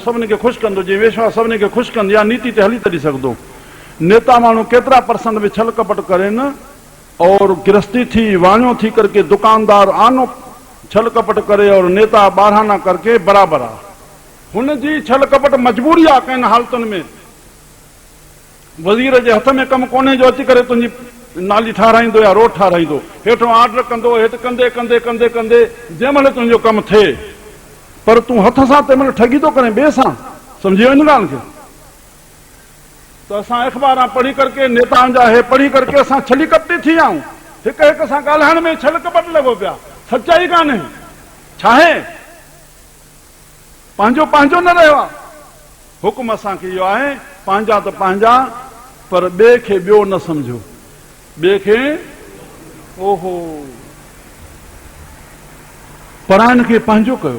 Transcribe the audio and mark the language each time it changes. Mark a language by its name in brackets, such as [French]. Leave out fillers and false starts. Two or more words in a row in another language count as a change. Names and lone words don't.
[Sindhi] सभिनी खे ख़ुशि कंदो। जीअं वेश्वा सभिनी खे ख़ुशि कंदी आहे, नीति ते हली तॾहिं सघंदो। नेता माण्हू केतिरा परसेंट में छल कपट करेनि और गृहस्थी थी, वाणियों थी करके दुकानदार आनो छल कपट करे और नेता बारहाना करके बराबरि आहे। हुनजी छल कपट मजबूरी आहे कंहिं हालतुनि में। वज़ीर जे हथ में कमु कोन्हे जो अची करे तुंहिंजी नाली ठाराईंदो या रोड ठाराईंदो, हेठों ऑर्डर कंदो, हेठि कंदे कंदे कंदे कंदे जंहिं महिल तुंहिंजो कमु थिए, पर तूं हथ सां तंहिं महिल ठगी थो करे ॿिए सां। सम्झी वञ ॻाल्हि खे। त असां अख़बारां पढ़ी करके, नेताउनि जा हे पढ़ी करके असां छली कपटी थी विया आहियूं। हिक हिक सां ॻाल्हाइण में छल कपट लॻो पिया। सचाई कान्हे। छा आहे? पंहिंजो पंहिंजो न रहियो आहे। हुकुम असांखे इहो आहे, पंहिंजा त पंहिंजा, पर ॿिए खे ॿियो न सम्झो। ॿिए खे ओहो परायण खे पंहिंजो कयो।